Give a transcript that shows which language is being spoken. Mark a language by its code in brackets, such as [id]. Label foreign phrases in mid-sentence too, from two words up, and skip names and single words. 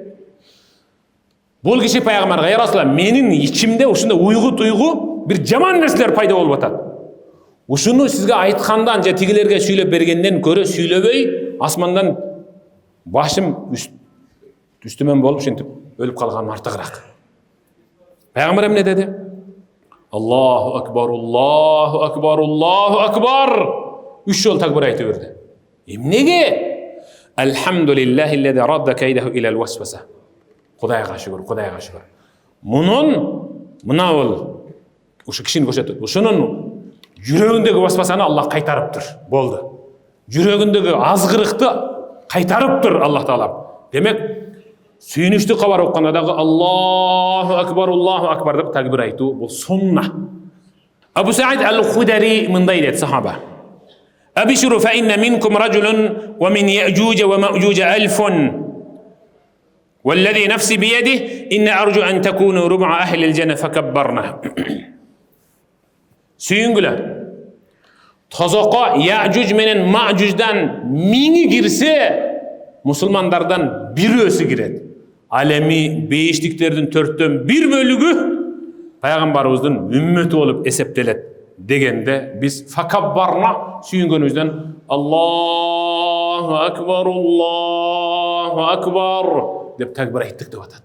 [ky] Бул киши пайгамбарга, [ar] يا رسول الله, [ky] менин ичимде ушундай уйгу-туйгу бир жаман нерселер пайда болуп атат. Ушуну сизге айткандан же тигилерге сүйлөп бергенден көрө сүйлөбөй, асмандан башым үстүмөн болуп ушинтип өлүп калган артыгыраак. Пайгамбар эмне деди? [ar] الله أكبر الله أكبر الله أكبر. [ky] 3 жолу такбир айтып берди. Эмнеге? [ar] الحمد لله الذي رد كيده إلى الوسوسة. [ky] Кудайга шүгүр, Кудайга шүгүр. Мына бол ушу кишини көрсөтөт. Ушунун жүрөгүндөгү васвасаны Аллах кайтарыптыр. Болду. Жүрөгүндөгү азгырыкты кайтарыптыр Аллах Таала. Демек, сүйүнүчтүү кабар окканда дагы [ar] الله أكبر [ky] деп такбир айтуу бул сунна. Абу Саид ал-Худари мындай дейт сахаба. [ar] أبشروا فإن منكم رجل ومن يأجوج ومأجوج ألف. والذي نفسي بيده إن أرجو أن تكونوا ربع أهل الجنة فكبرنا. [ky] Сүйүнгүлөр. Тозокко Яъжуж менен Маъжуждан 1000 кирсе, мусулмандардан бирөөсү кирет. Ал эми бейиштиктердин 4төн 1 бөлүгү пайгамбарыбыздын үммөтү болуп эсептелет дегенде биз факаббарна сүйүнгөнүбүздөн [ar] الله أكبر [ky] деп такбир айттык деп атат.